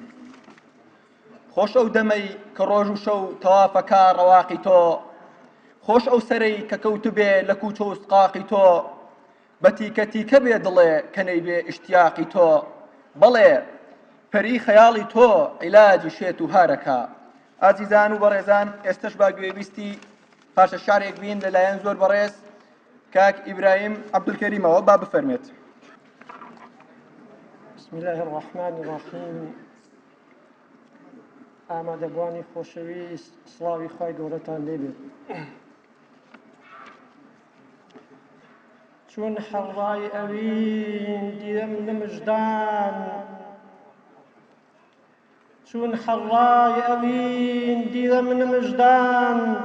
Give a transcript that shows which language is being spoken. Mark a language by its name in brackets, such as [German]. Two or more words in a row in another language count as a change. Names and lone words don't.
[Central Kurdish] خۆش ئەو دەمەی کە ڕۆژ و شەو تەوافەکە ڕەواقی تۆ، خۆش ئەو سەرەی کە کەوتوبێ لە کوچە و سقاقی تۆ، بە تیکە تیکە بێ دڵێ کە نەیبێ ئیشتیاقی تۆ. بەڵێ پەری خەیاڵی تۆ عیلاجی شێت و هارەکە. ئازیزان و بەڕێزان، ئێستش با گوێبیستی پاشە شارێک بین لەلایەن زۆر بەڕێز کاک ئیبراهیم عەبدولکەریمەوە با بفەرمێت. [Arabic] بسم الله الرحمن الرحیم. [Central Kurdish] ئامادەبوانی خۆشەویست، سڵاوی خوای گەورەتان لێبێت. [Gurani] چون حەڕای ئەوین دیرەم لە مژدان، چون حەڕای ئەوین دیرە من مژدان،